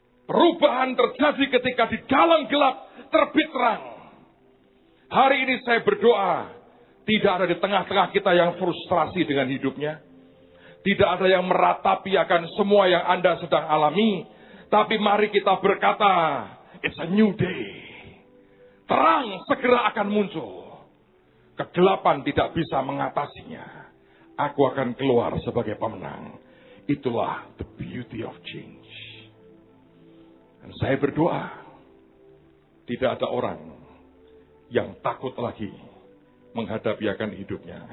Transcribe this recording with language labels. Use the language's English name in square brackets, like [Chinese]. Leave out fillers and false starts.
[Indonesian] Perubahan terjadi ketika di dalam gelap terbit terang. Hari ini saya berdoa, tidak ada di tengah-tengah kita yang frustrasi dengan hidupnya. Tidak ada yang meratapi akan semua yang Anda sedang alami. Tapi mari kita berkata, [English] it's a new day. [Indonesian] Terang segera akan muncul. Kegelapan tidak bisa mengatasinya. Aku akan keluar sebagai pemenang. Itulah [English] the beauty of change. [Indonesian] Dan saya berdoa, tidak ada orang yang takut lagi menghadapi akan hidupnya.